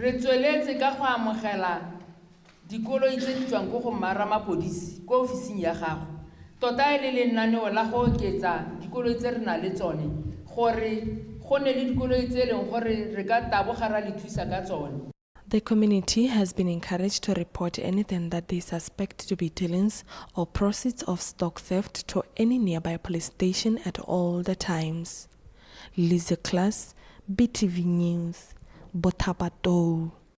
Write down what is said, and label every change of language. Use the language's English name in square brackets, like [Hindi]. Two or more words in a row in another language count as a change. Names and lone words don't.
[Tswana] re tsweletse ka go amogela dikoloi tse di tswang go mara mapodisi ko ofising ya gago tota e le lenaneo la go oketsa dikoloi tse re na le tsone gore go ne le dikoloi tse leng gore re ka tabogara le thusa ka tsone. [English] The community has been encouraged to report anything that they suspect to be dealings or proceeds of stock theft to any nearby police station at all the times. Lisa Klaas, BTV News, Botapato.